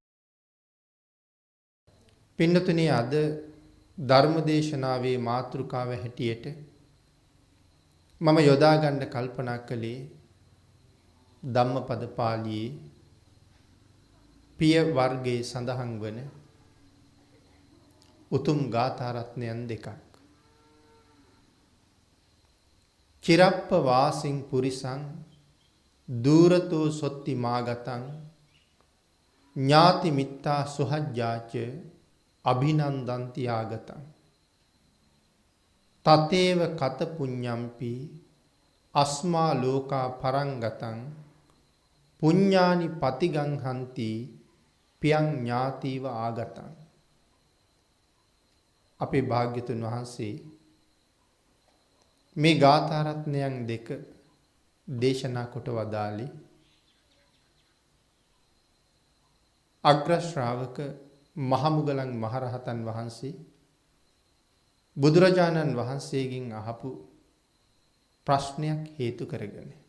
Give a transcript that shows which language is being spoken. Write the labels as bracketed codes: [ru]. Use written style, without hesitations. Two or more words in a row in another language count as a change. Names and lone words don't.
[si] පින්නතුනි අද ධර්ම දේශනාවේ මාතෘකාව හැටියට මම යොදා ගන්න කල්පනා කළේ ධම්මපද පාළියේ පිය වර්ගයේ සඳහන් වන උතුම් ගාථා රත්නයන් දෙකක්. [pi] චිරප්ප වාසින් පුරිසං දූරතෝ සොත්ති මාගතං ඥාති මිත්තා සුහජ්ජාච අභිනන්දන්ති ආගතං තතේව කත පුඤ්ඤම්පි අස්මා ලෝකා පරංගතං පුඤ්ඤානි පතිගං හන්ති පියං ඥාතිව ආගතං. [si] අපේ භාග්‍යතුන් වහන්සේ මේ ගාථා රත්නයන් දෙක දේශනා කොට වදාළේ අග්‍ර ශ්‍රාවක මහමුගලන් මහරහතන් වහන්සේ බුදුරජාණන් වහන්සේගෙන් අහපු ප්‍රශ්නයක් හේතු කරගෙන